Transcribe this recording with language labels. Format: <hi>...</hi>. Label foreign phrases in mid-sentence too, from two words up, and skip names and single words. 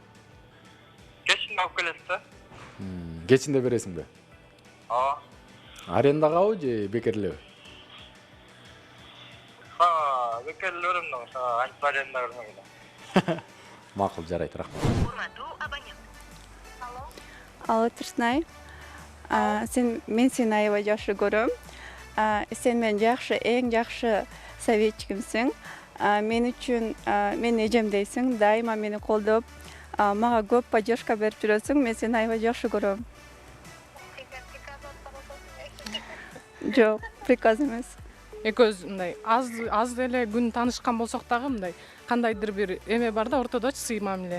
<ky>Кечинде алып келесиз да? Кечинде бересиңби? Ооба. Арендагабы же бекерлеби? Бекерлеп берем да, антип аренда бермегиле. Макул, жарайт, рахмат.</ky> <kk>Алло, Тұрсынай.</kk> <ky>Мен сені аябай жақсы көрем. Сен мен ең жақсы советчигимсиң. Мен үчүн мен эжемдейсиң, дайыма мени колдоп, мага көп поддержка берип жүрөсүң. Мен сени аябай жақсы көрөм. Жок, приказ эмес. Экөөбүз мындай аз деле күн таанышкан болсок дагы мындай кандайдыр бир эме бар да, ортодочу сый мамиле.</ky>